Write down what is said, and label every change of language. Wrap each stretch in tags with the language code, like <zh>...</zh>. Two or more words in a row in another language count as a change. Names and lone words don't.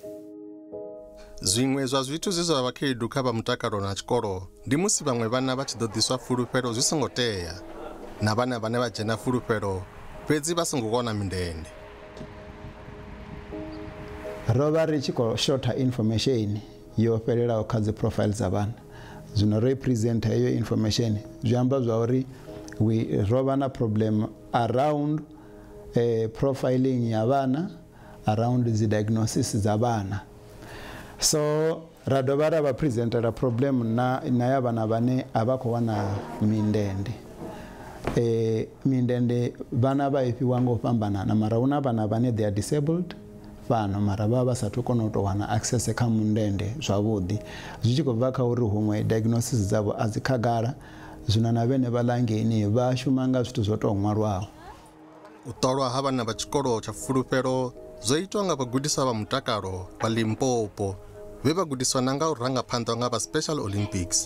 <ve>Zwiṅwe zwa zwithu zwe zwa vha khaedu kha vha mutakalo na tshikolo ndi musi vhaṅwe vhana vha tshi ḓo ḓiswa Fulufhelo zwi songo tea na vhana vhane vha dzhena Fulufhelo fhedzi vha songo kona mindende. Ro vha ri tshi khou shorta information yo fhelelaho kha dzi profile dza vhana. Zwino represent heyo information zwi amba zwa uri ro vha na</ve> <en>problem around profiling</en> <ve>ya vhana, around dzi diagnosis za vhana. So ra dovha ra vha presentera problem na ya vhana vhane a vha khou wana mindende. Mindende vhana vha ifhiwa ngo fhambanana, mara huna vhana vhane</ve> <en>they are disabled</en> <ve>fano mara vha vha sathu kona u to wana access kha mundende zwavhuḓi. Zwi tshi khou bva kha uri huṅwe diagnosis dzavho a dzi khagala, zwino na vhene vha langeni vha shuma nga zwithu zwo tou ṅwalwaho. U ṱolwa ha vhana vha tshikolo tsha Fulufhelo zwo itwa nga vhagudiswa vha mutakalo vha Limpopo vhe vhagudiswa na nga u ranga phanḓa nga vha Special Olympics.</ve>